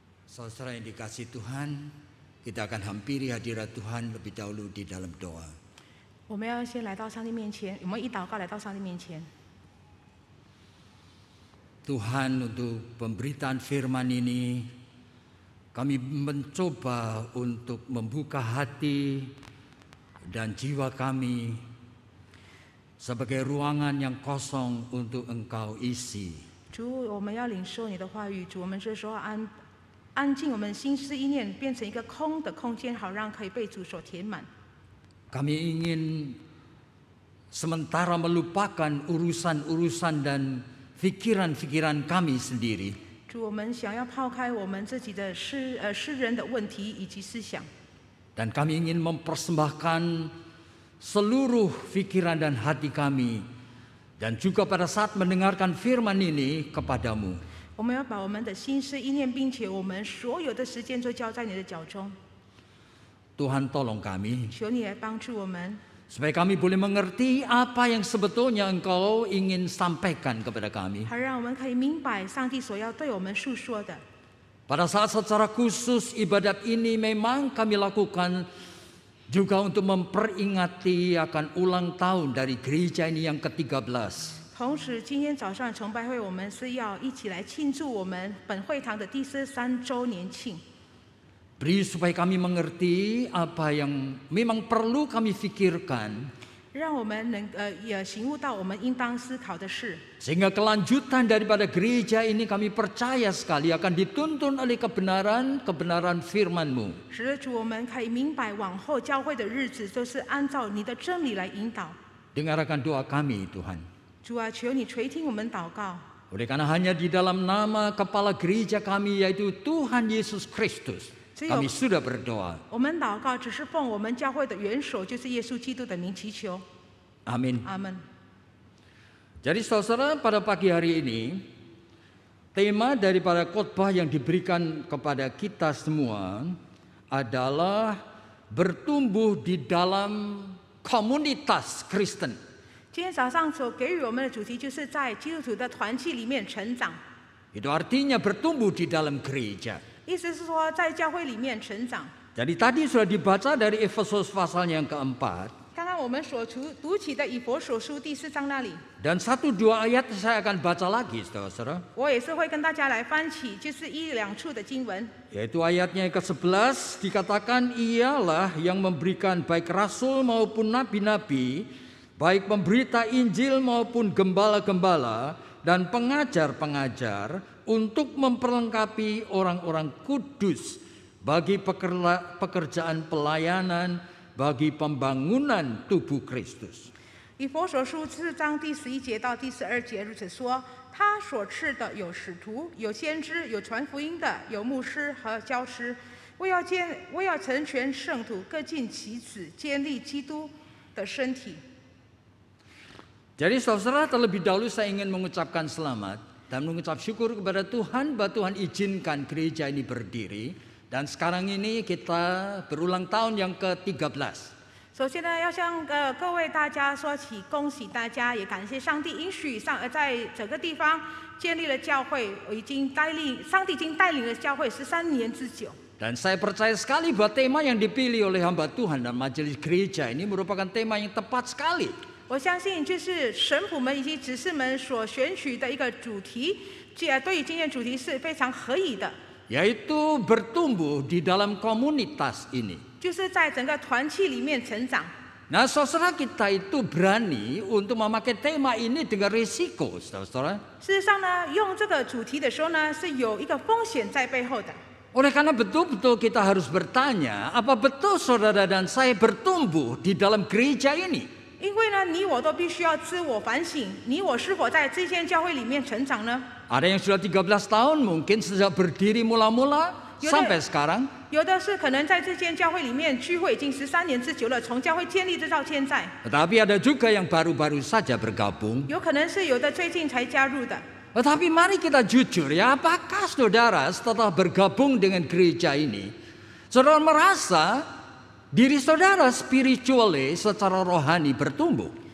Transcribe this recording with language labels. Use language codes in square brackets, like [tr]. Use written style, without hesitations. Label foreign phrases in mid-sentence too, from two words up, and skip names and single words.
[id] Saudara yang dikasihi Tuhan, kita akan hampiri hadirat Tuhan lebih dahulu di dalam doa. [zh] 我们要先来到上帝面前，我们以祷告来到上帝面前。 [id] Tuhan, untuk pemberitaan firman ini, kami mencoba untuk membuka hati dan jiwa kami sebagai ruangan yang kosong untuk Engkau isi. [zh] 主，我们要领受你的话语。主，我们这时候安静我们心思意念，变成一个空的空间，好让可以被主所填满。 [id] Kami ingin sementara melupakan urusan-urusan dan pikiran-pikiran kami sendiri. [zh] 主，我们想要抛开我们自己的私人的问题以及思想。 [id] Dan kami ingin mempersembahkan seluruh pikiran dan hati kami, dan juga pada saat mendengarkan firman ini kepadamu. [zh] 我们要把我们的心思意念，并且我们所有的时间都交在你的脚中。 [id] Tuhan, tolong kami [zh] 求你来帮助我们， [id] supaya kami boleh mengerti apa yang sebetulnya Engkau ingin sampaikan kepada kami. [zh] 好让我们可以明白上帝所要对我们诉说的。 [id] Pada saat secara khusus ibadat ini memang kami lakukan juga untuk memperingati akan ulang tahun dari gereja ini yang ke-13. [zh] 同时，今天早上崇拜会，我们是要一起来庆祝我们本会堂的第13周年庆。 [id] Beri supaya kami mengerti apa yang memang perlu kami pikirkan, [zh] 让我们也醒悟到我们应当思考的事， [id] sehingga kelanjutan daripada gereja ini kami percaya sekali akan dituntun oleh kebenaran firman-Mu. [zh] 使得主我们可以明白往后教会的日子都是按照你的真理来引导。 [id] Dengarkan doa kami, Tuhan. [zh] 主啊，求你垂听我们祷告。 [id] Oleh karena hanya di dalam nama kepala gereja kami yaitu Tuhan Yesus Kristus, kami sudah berdoa. [zh] 我们祷告只是奉我们教会的元首，就是耶稣基督的名祈求。 [id] Amin. [zh] 阿门。 [id] Jadi saudara, pada pagi hari ini tema daripada khotbah yang diberikan kepada kita semua adalah bertumbuh di dalam komunitas Kristen. [zh] 今天早上所给予我们的主题，就是在基督徒的团契里面成长。 [id] Itu artinya bertumbuh di dalam gereja. [zh] 意思是说，在教会里面成长。 [id] Jadi tadi sudah dibaca dari Efesus pasalnya yang keempat. [zh] 刚刚我们所读起的以弗所书第4章那里， [id] Dan 1-2 ayat saya akan baca lagi, saudara. [zh] 我也是会跟大家来翻起，就是1、2处的经文。 [id] Yaitu ayatnya yang ke-11 dikatakan ialah yang memberikan baik rasul maupun nabi-nabi, baik pemberita Injil maupun gembala-gembala dan pengajar-pengajar untuk memperlengkapi orang-orang kudus bagi pekerjaan pelayanan, bagi pembangunan tubuh Kristus. [zh] 以弗所书4章第11节到第12节如此说：他所赐的有使徒，有先知，有传福音的，有牧师和教师，为要成全圣徒，各尽其职，建立基督的身体。 [id] Jadi saudara, terlebih dahulu saya ingin mengucapkan selamat dan mengucap syukur kepada Tuhan bahwa Tuhan izinkan gereja ini berdiri. Dan sekarang ini kita berulang tahun yang ke-13. [zh] 首先呢，要向各位大家说起恭喜大家，也感谢上帝允许在整个地方建立了教会，上帝已经带领了教会13年之久。 [id] Dan saya percaya sekali bahwa tema yang dipilih oleh hamba Tuhan dan majelis gereja ini merupakan tema yang tepat sekali. [zh] 我相信，就是神父们以及执事们所选取的一个主题，对于今天主题是非常合宜的， [id] Yaitu bertumbuh di dalam komunitas ini. [zh] 就是在整个团契里面成长。 [id] Nah, saudara, kita itu berani untuk memakai tema ini dengan risiko, saudara. [zh] 事实上呢，用这个主题的时候呢，是有一个风险在背后的。 [id] Oleh karena betul-betul kita harus bertanya, apa betul saudara dan saya bertumbuh di dalam gereja ini? [zh] 因为呢，你我都必须要自我反省，你我是否在这间教会里面成长呢？ [id] Ada yang sudah 13 tahun mungkin sejak berdiri mula-mula sampai sekarang. [zh] 有的是可能在这间教会里面聚会已经13年之久了，从教会建立直到现在。 [id] Tetapi ada juga yang baru-baru saja bergabung. [zh] 有可能是有的最近才加入的。 [id] Tetapi mari kita jujur ya, apakah saudara setelah bergabung dengan gereja ini, saudara merasa diri saudara spiritually secara rohani bertumbuh?